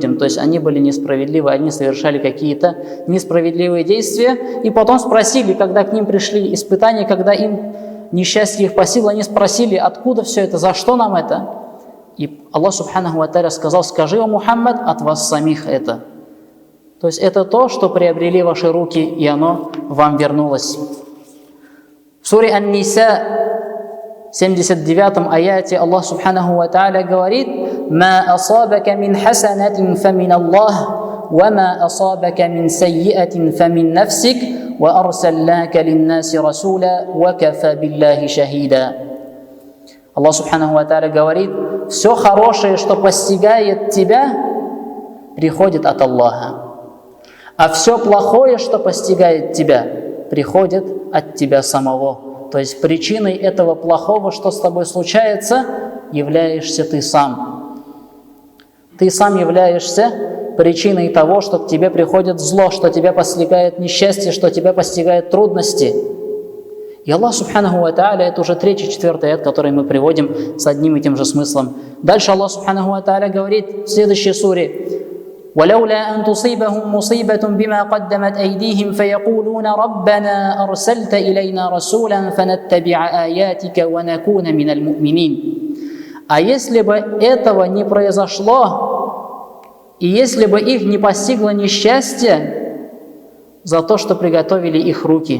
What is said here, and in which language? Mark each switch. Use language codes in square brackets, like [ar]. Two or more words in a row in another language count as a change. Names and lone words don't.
[ru] То есть они были несправедливы, они совершали какие-то несправедливые действия, и потом спросили, когда к ним пришли испытания, когда им несчастье их постигло, они спросили: откуда все это, за что нам это? И Аллах [ar] سبحانه وتعالى [ru] сказал: скажи, о Мухаммад, от вас самих это. То есть это то, что приобрели ваши руки, и оно вам вернулось. В суре Ан-Ниса, 79 аяте, Аллах [ar] سبحانه وتعالى [ru] говорит: [ar] «ما أصابك من حسنة فمن الله وما أصابك من سيئة فمن نفسك وأرسلناك للناس رسولا وكفى بالله شهيدا». [ru] Аллах [ar] سبحانه وتعالى [ru] говорит: все хорошее, что постигает тебя, приходит от Аллаха. А все плохое, что постигает тебя, приходит от тебя самого. То есть причиной этого плохого, что с тобой случается, являешься ты сам. Ты сам являешься причиной того, что к тебе приходит зло, что тебя постигает несчастье, что тебя постигает трудности. И Аллах [ar] سبحانه وتعالى, [ru] это уже 3-4 аят, который мы приводим с одним и тем же смыслом. Дальше Аллах [ar] سبحانه وتعالى [ru] говорит в следующей суре: [ar] «ولولا أن تصيبهم مصيبة بما قدمت أيديهم, فيقولون ربنا أرسلت إلينا رسولا فنتبع آياتك ونكون من المؤمنين». [ru] А если бы этого не произошло, и если бы их не постигло несчастье, за то, что приготовили их руки.